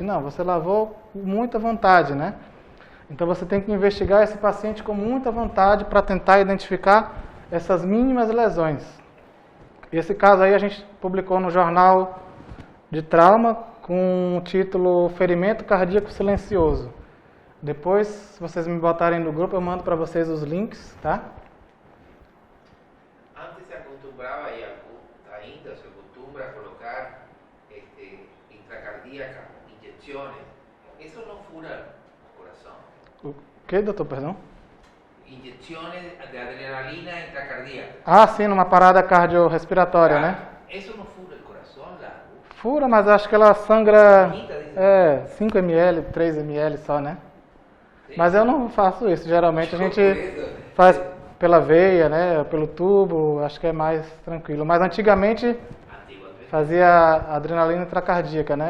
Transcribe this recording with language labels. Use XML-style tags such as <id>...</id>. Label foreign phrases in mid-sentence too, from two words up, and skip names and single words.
<pt>Não, você lavou com muita vontade, né? Então você tem que investigar esse paciente com muita vontade para tentar identificar essas mínimas lesões. Esse caso aí a gente publicou no jornal de trauma com o título Ferimento Cardíaco Silencioso. Depois, se vocês me botarem no grupo, eu mando para vocês os links, tá?</pt> <es>Antes se acostumbraba y ainda se acostumbra a colocar intracardíaca, inyecciones. Eso no fura el corazón.</es> <pt>O que, doutor, perdão?</pt> <es>Inyecciones de adrenalina intracardíaca.</es> <pt>Ah, sim, numa parada cardiorrespiratória, né?</pt> <es>Eso no fura el corazón, la</es> <pt>Fura, mas acho que ela sangra 5 ml, 3 ml só, né? Mas eu não faço isso. Geralmente a gente faz pela veia, né? Pelo tubo, acho que é mais tranquilo. Mas antigamente fazia adrenalina intracardíaca, né?</pt>